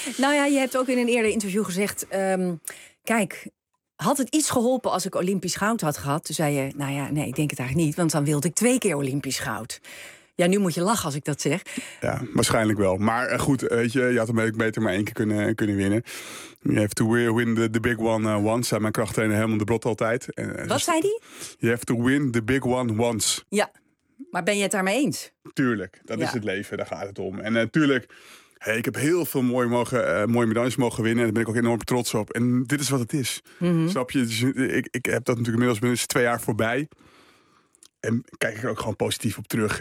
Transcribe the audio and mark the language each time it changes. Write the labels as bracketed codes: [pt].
[nl] Nou ja, je hebt ook in een eerder interview gezegd, kijk, had het iets geholpen als ik Olympisch goud had gehad? Toen zei je, nou ja, nee, ik denk het eigenlijk niet. Want dan wilde ik 2 keer Olympisch goud. Ja, nu moet je lachen als ik dat zeg. Ja, waarschijnlijk wel. Maar goed, weet je, je had hem beter maar 1 keer kunnen winnen. [en] You have to win the big one once. [nl] Zei mijn krachttrainer Herman de Brot altijd. Wat zei die? [en] You have to win the big one once. [nl] Ja. Maar ben je het daarmee eens? Tuurlijk, dat is het leven, daar gaat het om. En natuurlijk, ik heb heel veel mooie medailles mogen winnen. En daar ben ik ook enorm trots op. En dit is wat het is. Mm-hmm. Snap je? Dus ik heb dat natuurlijk inmiddels 2 jaar voorbij. En kijk ik er ook gewoon positief op terug.